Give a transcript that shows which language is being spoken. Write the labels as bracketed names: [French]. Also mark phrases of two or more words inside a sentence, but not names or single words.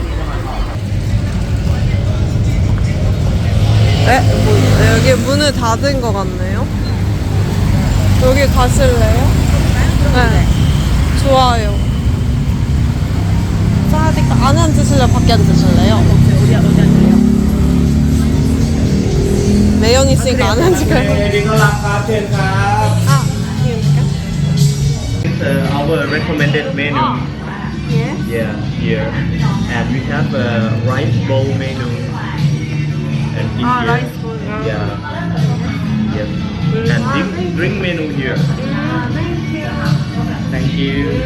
[Korean] 여기 문을 닫은 것 같네요. 여기 가실래요? 네. 좋아요. 사디카 안에 앉으실래요? 밖에 앉으실래요? 어디 앉을래요? 매연 있으니까 안에 앉을까요? [Thai] ยินดีต้อนรับครับเชิญครับ [Korean] 아, 이거니까? [English] Our recommended menu Yeah. yeah here and we have a rice bowl menu and in here rice bowl. yeah yes and drink menu here thank you